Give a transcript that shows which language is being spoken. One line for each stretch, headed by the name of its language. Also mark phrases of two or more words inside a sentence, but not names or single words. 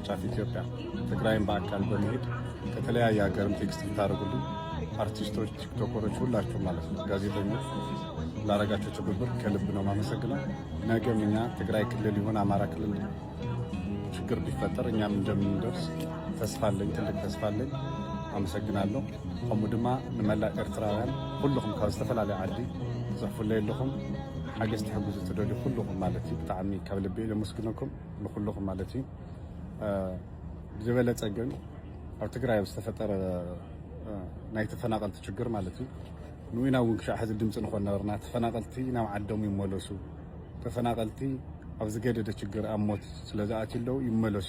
Amharic: ጫፍ ኢትዮጵያ ትግራይን በአካል በመሄድ ከተለያየ ሀገርም ቴክስት ብታደርጉልኝ አርቲስቶች፣ ቲክቶከሮች ሁላችሁ ማለት ነው፣ ጋዜጠኞች ላረጋችሁ ትብብር ከልብ ነው ማመሰግነው። ነገም እኛ ትግራይ ክልል ይሁን አማራ ክልል ችግር ቢፈጠር እኛም እንደምንደርስ ተስፋለኝ፣ ትልቅ ተስፋለኝ። አመሰግናለሁ።
Tigrinya: ከምኡ ድማ ንመላ ኤርትራውያን ኩልኩም ካብ ዝተፈላለዩ ዓዲ ዝሕፍለ ኣለኹም ሓገዝ ትሕግዙ ትደልዩ ኩልኩም ማለት እዩ ብጣዕሚ ካብ ልቤ ለመስግነኩም ንኩልኩም ማለት እዩ። ዝበለፀ ግን ኣብ ትግራይ ዝተፈጠረ ናይ ተፈናቀልቲ ችግር ማለት እዩ ንዊና እውን ክሻዕ ሕዚ ድምፂ ንኾን ነበርና። ተፈናቀልቲ ናብ ዓዶም ይመለሱ፣ ተፈናቀልቲ ኣብ ዝገደደ ችግር ኣብ ሞት ስለዝኣትዩ ኣለዉ ይመለሱ